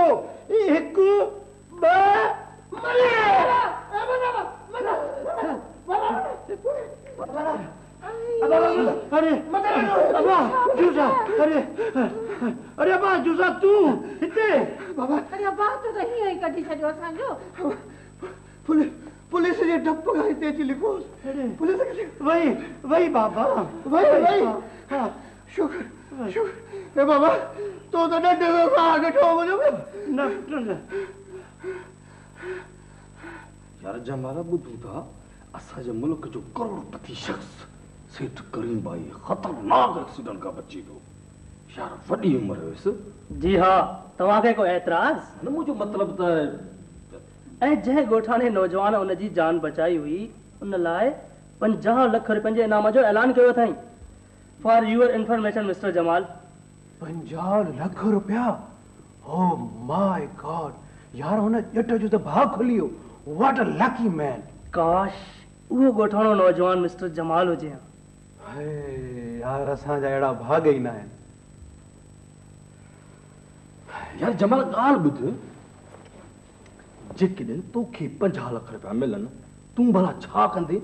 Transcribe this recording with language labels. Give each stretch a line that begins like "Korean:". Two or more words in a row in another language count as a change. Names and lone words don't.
Sindhi: हिकु ॿ अरे अरे अबा जूसा तूं हिते? बाबा अरे अबा तूं त हीअं ई कढी छॾियो असांजो। पुलिस जे डप खां हिते अची लिखोसि। पुलिस वही बाबा वही। हा शुक्र हे बाबा, तो त ॾंडे में साह ॾिठो मुंहिंजो। न यार जमाला ॿुधूं था, असांजे मुल्क जो करोड़पति शख़्स सेठ करीम भाई ख़तरनाक एक्सीडेंट खां बची वियो। यार वॾी उमिरि हुयसि। जी हा, तव्हांखे को एतराज़? न मुंहिंजो मतिलबु त ऐं जंहिं ॻोठाणे नौजवान उन जी जान बचाई हुई, उन लाइ 50 लख रुपयनि जे इनाम जो ऐलान कयो अथई।
English: for your information Mister Jamal.
Sindhi: 50 लख रुपया?
English: oh my god,
Sindhi: यार हुन ॼट जो त भाउ खुली वियो।
English: what a lucky man.
Sindhi: काश उहो ॻोठाणो नौजवान मिस्टर जमाल हुजे। यार असांजा अहिड़ा भाग ई न आहिनि। यार जमाल ॻाल्हि ॿुध, जेकॾहिं तोखे 50 लख रुपया मिलनि, तूं भला छा कंदे?